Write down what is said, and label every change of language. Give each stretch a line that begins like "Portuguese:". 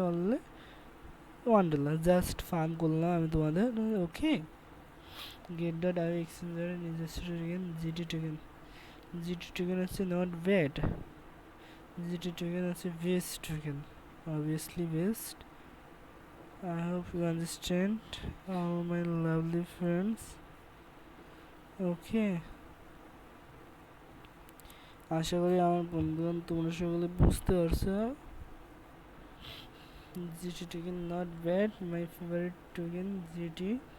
Bangla: Already $1 just farm করলাম আমি তোমাদের। ওকে, গেট ডট আই এক্সচেঞ্জারের নিজস্ব token GT token. GT token হচ্ছে নট ব্যাড, জিটি টোকেন হচ্ছে best token,
English: obviously best. I hope you understand all my lovely friends.
Bangla: Okay, আশা করি আমার বন্ধুগণ তোমরা সকলে বুঝতে পারছো। GT token not bad, my favourite token GT.